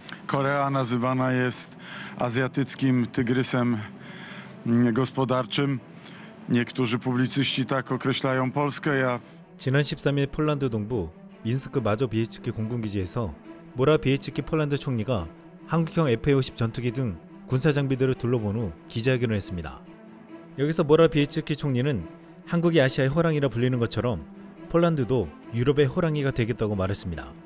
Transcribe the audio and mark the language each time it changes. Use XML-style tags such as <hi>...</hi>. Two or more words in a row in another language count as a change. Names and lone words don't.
<pl>Korea nazywana jest azjatyckim tygrysem gospodarczym. Niektórzy publicyści tak określają Polskę.</pl> <ko>지난 13일 폴란드 동부 민스크 마조 비에츠키 공군기지에서 모라 비에츠키 폴란드 총리가 한국형 FA-50 전투기 등 군사 장비들을 둘러본 후 기자회견을 했습니다. 여기서 모라 비에츠키 총리는 한국이 아시아의 호랑이라 불리는 것처럼 폴란드도 유럽의 호랑이가 되겠다고 말했습니다.</ko>